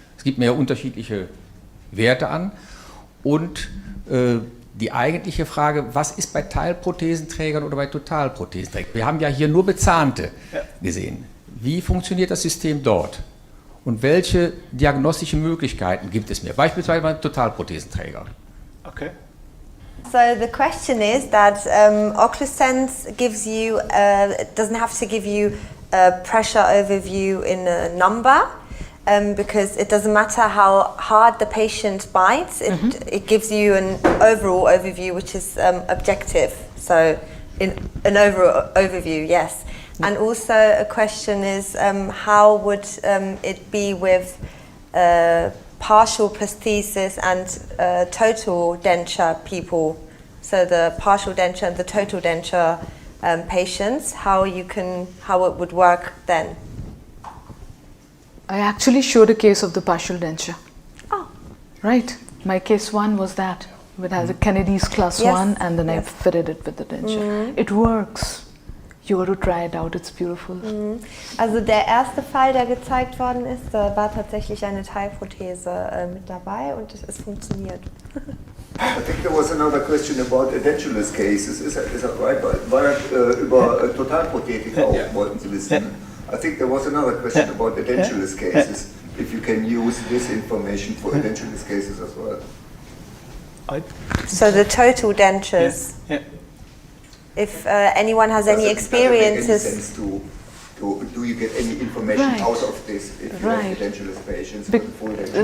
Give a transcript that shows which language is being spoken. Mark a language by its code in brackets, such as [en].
[de] Es gibt mir ja unterschiedliche Werte an. Und die eigentliche Frage, was ist bei Teilprothesenträgern oder bei Totalprothesenträgern? Wir haben ja hier nur Bezahnte gesehen. Wie funktioniert das System dort? Und welche diagnostischen Möglichkeiten gibt es mir? Beispielsweise bei Totalprothesenträger. [en] Okay. So the question is that OccluSense gives you, doesn't have to give you a pressure overview in a number, because it doesn't matter how hard the patient bites, it gives you an overall overview which is objective. So in an overall overview, yes. And also a question is how would it be with partial prosthesis and total denture people? So the partial denture and the total denture patients, how it would work then? I actually showed a case of the partial denture. Oh. Right. My case 1 was that. It has a Kennedy's class 1 and then I fitted it with the denture. It works. You got to try it out, it's beautiful. [de] Also der erste Fall, der gezeigt worden ist, da war tatsächlich eine Teilprothese mit dabei und es funktioniert. [en] I think there was another question about edentulous cases. Is that right? [de] Weil über Totalprothetika auch wollten Sie wissen. [en] I think there was another question about edentulous cases. If you can use this information for edentulous cases as well. So the total dentures. If anyone has any experiences. Does it make any sense do you get any information out of this if you have edentulous patients with full denture?